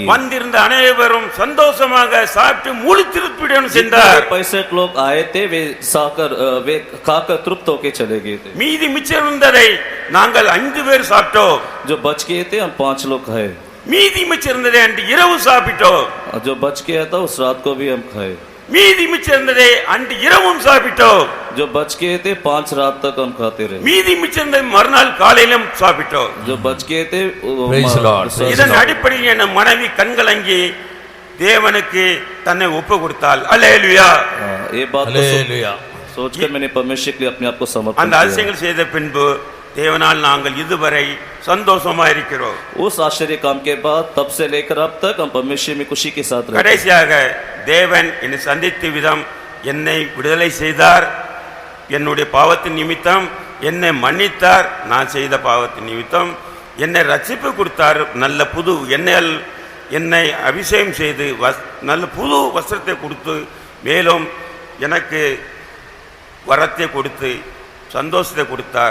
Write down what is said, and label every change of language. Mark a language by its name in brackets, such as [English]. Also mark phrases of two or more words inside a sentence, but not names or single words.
[Tamil] வந்திருந்த அனைவரும் சந்தோஷமாக சாப்பிட்டு முழு திருப்தியுடன் சென்றார். [Hindi] 65 लोग आए थे, वे खाकर तृप्त होके चले गए थे. [Tamil] மீதி மிச்சம் இருந்ததை நாங்கள் 5 பேர் சாப்பிட்டோம். [Hindi] जो बच गए थे हम 5 लोग खाए. [Tamil] மீதி மிச்சம் இருந்ததை அன்று இரவு சாப்பிட்டோம். [Hindi] जो बच गया था उस रात को भी हम खाए. [Tamil] மீதி மிச்சம் இருந்ததை அன்று இரவும் சாப்பிட்டோம். [Hindi] जो बच गए थे 5 रात तक हम खाते रहे. [Tamil] மீதி மிச்சம் இருந்ததை மறுநாள் காலையிலும் சாப்பிட்டோம். [Hindi] जो बच गए थे [English] Praise the Lord. [Tamil] இதன் அடிப்படையில் என் மனைவி கண்கலங்கி தேவனுக்கு தன்னை ஒப்பு கொடுத்தாள். அல்லேலூயா. [Hindi] ये बात को [English] Hallelujah. [Hindi] सोचकर मैंने परमेश्वर के लिए अपने आप को समर्पित [Tamil] அந்த [Hindi] किया. [Tamil] அதிசயங்கள் செய்த பின்பு தேவனால் நாங்கள் இதுவரை சந்தோஷமா இருக்கிறோம். [Hindi] उस आश्चर्य काम के बाद तब से लेकर अब तक हम परमेश्वर में खुशी के साथ रहते हैं. [Tamil] கடைசியாக தேவன் என்னை சந்தித்த விதம், என்னை விடுதலை செய்தார். என்னுடைய பாவத்தின் நிமித்தம் என்னை மன்னித்தார். நான் செய்த பாவத்தின் நிமித்தம் என்னை ரட்சிப்பு கொடுத்தார். நல்ல புது என்னை அபிஷேகம் செய்து நல்ல புது வஸ்திரத்தை கொடுத்து மேலும் எனக்கு வரத்தை கொடுத்து சந்தோஷத்தை கொடுத்தார்.